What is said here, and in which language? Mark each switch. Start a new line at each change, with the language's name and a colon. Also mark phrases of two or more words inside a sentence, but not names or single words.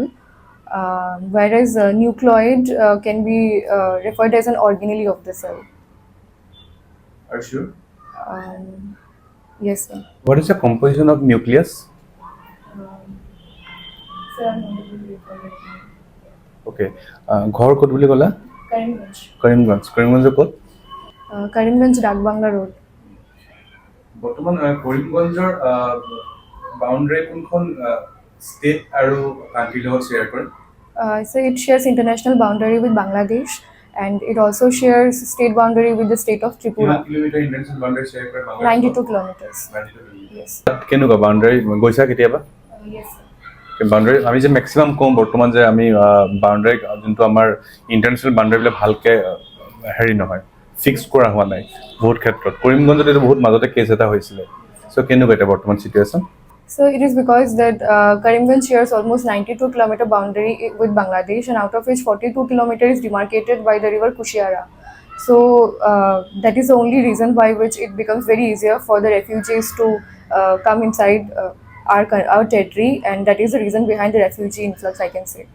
English: Whereas nucleoid can be referred as an organelle of the cell. Are you sure? Yes, sir. What is the composition of nucleus? Sir, I'm not able to recall it now.
Assamese: Okay. ঘৰ ক'ত বুলি ক'লা? Karimganj. কৰিমগঞ্জৰ ক'ত? Karimganj Dagbangla Road. বৰ্তমান কৰিমগঞ্জৰ বাউণ্ডাৰী কোনখন ষ্টেট আৰু কাণ্ট্ৰিৰ লগত শ্বেয়াৰ কৰে?
English: So it shares international boundary with Bangladesh, and it also shares state boundary with the state of
Assamese: কিমান Tripura. কিলোমিটাৰ
English: international boundary share
Assamese: কৰে বাংলাদেশ?
English: 92 kilometers.
Assamese: 92 কিলোমিটাৰ।
English: Yes.
Assamese: কেনেকুৱা বাউণ্ডাৰী গৈছা কেতিয়াবা?
English: Yes, sir.
Assamese: বাউণ্ডাৰী আমি যে মেক্সিমাম কওঁ বৰ্তমান যে আমি বাউণ্ডাৰী যোনটো আমাৰ ইণ্টাৰনেশ্যনেল বাউণ্ডাৰীবিলাক ভালকৈ হেৰি নহয় ফিক্স কৰা হোৱা নাই বহুত ক্ষেত্ৰত। কৰিমগঞ্জত এইটো বহুত মাজতে কেছ এটা হৈছিলে। চ' কেনেকুৱা এতিয়া বৰ্তমান চিটুৱেশ্যন?
English: So it is because that Karimganj shares almost 92 kilometer boundary with Bangladesh, and out of which 42 kilometers is demarcated by the river Kushiara. So that is the only reason by which it becomes very easier for the refugees to come inside our territory, and that is the reason behind the refugee influx, I can say.